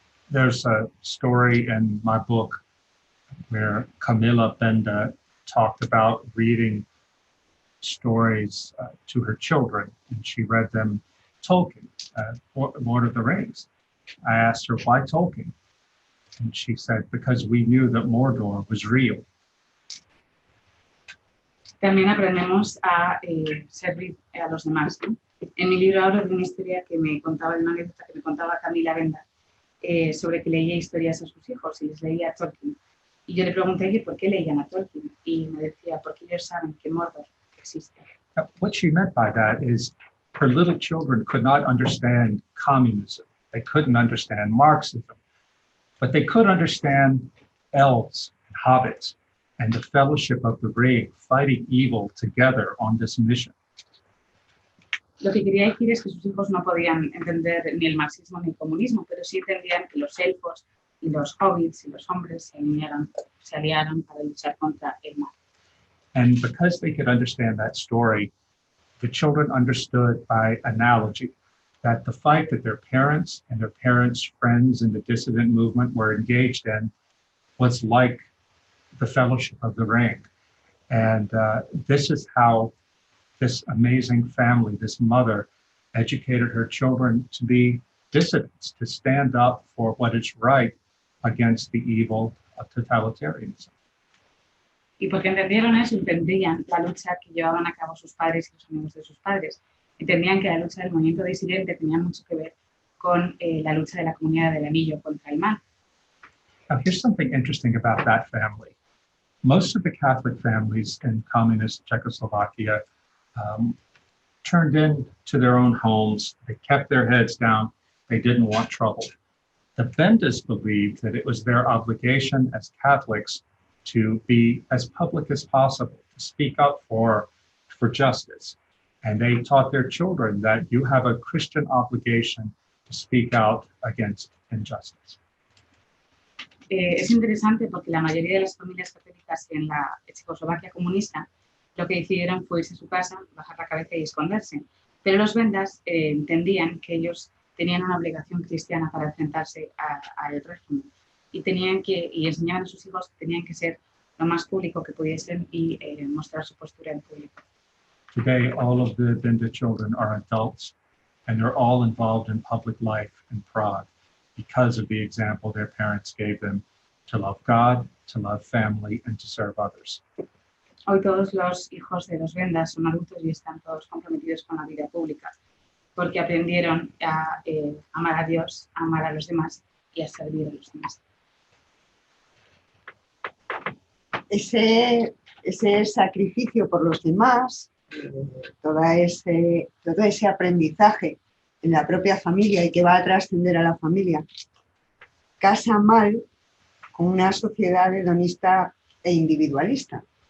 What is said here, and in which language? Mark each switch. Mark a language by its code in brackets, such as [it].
[en] There's a story in my book where Camilla Benda talked about reading stories to her children, and she read them Tolkien, Lord of the Rings. I asked her, why Tolkien? And she said, because we knew that Mordor was real. [es] También aprendemos a servir a los demás, ¿no? En mi libro hablo de una historia que me contaba, una anécdota que me contaba Camila Benda sobre que leía historias a sus hijos y les leía a Tolkien. Y yo le pregunté por qué leían a Tolkien y me decía, porque ellos saben que Mordor existe. [en] What she meant by that is her little children could not understand communism. They couldn't understand Marxism, but they could understand elves and hobbits and the fellowship of the ring fighting evil together on this mission. [es] Lo que quería decir es que sus hijos no podían entender ni el marxismo ni el comunismo, pero sí entendían que los elfos y los hobbits y los hombres se aliaron para luchar contra el mal. [en] And because they could understand that story, the children understood by analogy that the fight that their parents and their parents' friends in the dissident movement were engaged in was like the Fellowship of the Ring. And this is how this amazing family, this mother, educated her children to be dissidents, to stand up for what is right against the evil of totalitarianism. [es] Y porque entendieron eso, entendían la lucha que llevaban a cabo sus padres y los amigos de sus padres. Entendían que la lucha del movimiento disidente tenía mucho que ver con la lucha de la Comunidad del Anillo contra el mal. [en] Now, here's something interesting about that family. Most of the Catholic families in communist Czechoslovakia turned into their own homes. They kept their heads down. They didn't want trouble. The Bendas believed that it was their obligation as Catholics to be as public as possible, to speak up for justice. And they taught their children that you have a Christian obligation to speak out against injustice. [es] Es interesante porque la mayoría de las familias católicas en la Checoslovaquia comunista lo que decidieron fue irse a su casa, bajar la cabeza y esconderse. Pero los vendas entendían que ellos tenían una obligación cristiana para enfrentarse al régimen y enseñaban a sus hijos que tenían que ser lo más público que pudiesen y mostrar su postura en público. [en] Today, all of the Venda children are adults, and they're all involved in public life in Prague because of the example their parents gave them to love God, to love family, and to serve others. [es] Hoy todos los hijos de los vendas son adultos y están todos comprometidos con la vida pública, porque aprendieron a amar a Dios, a amar a los demás y a servir a los demás. Ese sacrificio por los demás, todo ese aprendizaje en la propia familia y que va a trascender a la familia, casa mal con una sociedad hedonista e individualista.